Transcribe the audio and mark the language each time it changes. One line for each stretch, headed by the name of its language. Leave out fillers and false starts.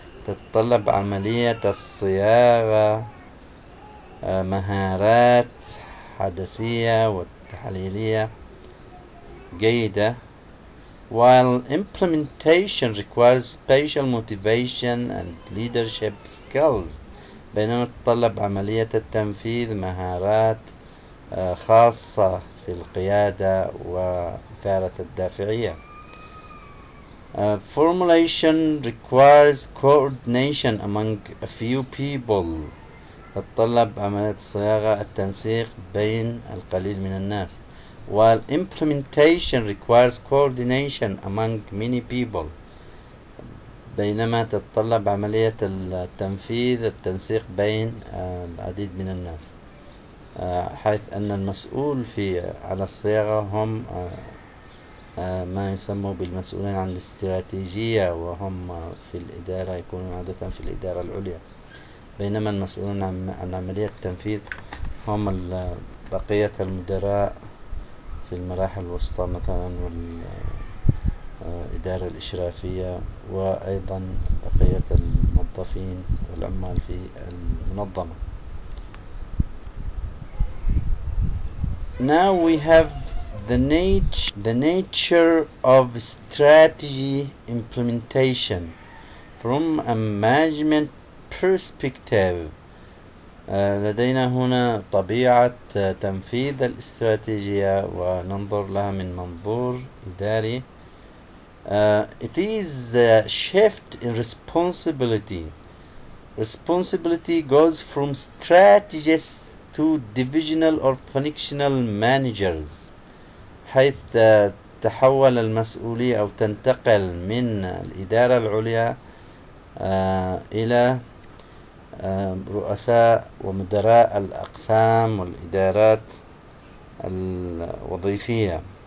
Arabic: تتطلب عملية الصياغة مهارات حدسية والتحليلية جيدة،
English: while implementation requires special motivation and leadership skills.
Arabic: بينما تتطلب عملية التنفيذ مهارات خاصة في القيادة وإثارة الدافعية.
English: Formulation requires coordination among a few people.
Arabic: تتطلب عملية الصياغة التنسيق بين القليل من الناس.
English: While implementation requires coordination among many people.
Arabic: بينما تتطلب عملية التنفيذ التنسيق بين العديد من الناس، حيث أن المسؤول على الصياغة هم ما يسمى بالمسؤولين عن الاستراتيجية، وهم في الإدارة يكونون عادة في الإدارة العليا، بينما المسؤولون عن عملية التنفيذ هم بقية المدراء في المراحل الوسطى مثلا والإدارة الإشرافية، وأيضا بقية الموظفين والعمال في المنظمة.
English: Now we have the nature of strategy implementation from a management perspective.
Arabic: لدينا هنا طبيعة تنفيذ الاستراتيجية وننظر لها من منظور إداري.
English: It is a shift in responsibility. Responsibility goes from strategists to divisional or functional managers،
Arabic: حيث تحول المسؤولية أو تنتقل من الإدارة العليا إلى رؤساء ومدراء الأقسام والإدارات الوظيفية.